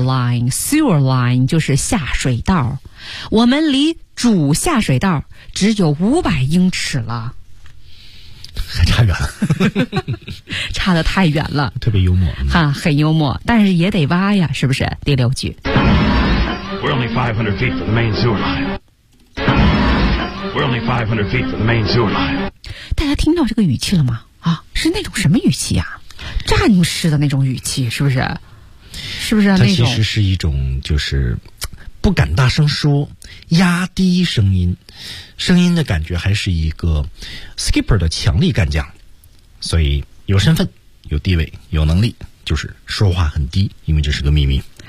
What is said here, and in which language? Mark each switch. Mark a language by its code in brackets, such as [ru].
[zh] line。 sewer line 就是下水道，我们离主下水道只有500英尺了。还差远了，差得太远了。特别幽默，很幽默，但是也得挖呀，是不是？第六句。 [en] We're only 500 feet from the main sewer line. We're only 500 feet from the main sewer line. [zh] 大家听到这个语气了吗？啊，是那种什么语气啊？战士的那种语气，是不是？是不是、啊？它其实是一种就是不敢大声说，压低声音。声音的感觉还是一个 skipper 的强力干将，所以有身份、有地位、有能力，就是说话很低，因为这是个秘密，